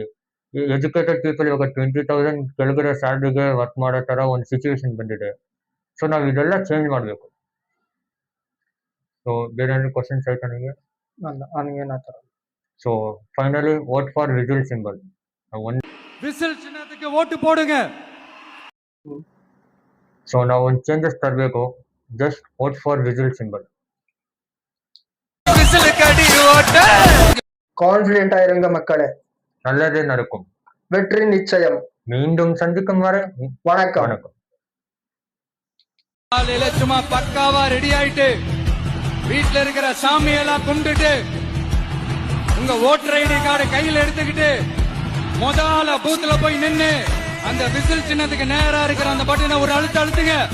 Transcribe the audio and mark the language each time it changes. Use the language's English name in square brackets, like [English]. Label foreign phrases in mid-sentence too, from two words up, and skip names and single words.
[Kannada] ಈ [English] educated people [Kannada] ಇವಾಗ 20,000 ಕೆಳಗಡೆ ಸ್ಯಾಲ್ರಿಗೆ ವರ್ಕ್ ಮಾಡೋ ತರ ಒಂದು ಸಿಚುವೇಶನ್ ಬಂದಿದೆ. ಸೊ ನಾವು ಇದೆಲ್ಲ ಚೇಂಜ್ ಮಾಡಬೇಕು. ಸೊ ಬೇರೆ ಏನಾದ್ರು ಕ್ವಶನ್ಸ್ ಆಯ್ತಾ ನನಗೆ? ನನಗೇನಾತರ. [English] so finally vote for whistle symbol. [Tamil] விசில் சின்னத்துக்கு ஓட்டு போடுங்க. [Kannada] ಸೊ ನಾವು ಒಂದು ಚೇಂಜಸ್ ತರಬೇಕು. [English] just vote for whistle symbol. [Tamil] விசிலுக்கு அடி ஓட்டு. கான்ஃபிடென்ட் ஆயிருங்க மக்களே. நல்லதே நடக்கும். வெற்றி நிச்சயம். மீண்டும் சந்திக்கும் வரை வணக்கம். வணக்கம். காலையில சும்மா பக்காவா ரெடி ஆயிட்டு வீட்டுல இருக்கிற சாமியெல்லாம் கும்பிட்டுட்டு உங்க [English] voter ID card [Tamil] கையில எடுத்துக்கிட்டு முதல்ல பூத்துல போய் நின்னு அந்த விசில் சின்னத்துக்கு நேரா இருக்கிற அந்த பட்டனை ஒரு அழுத்துங்க.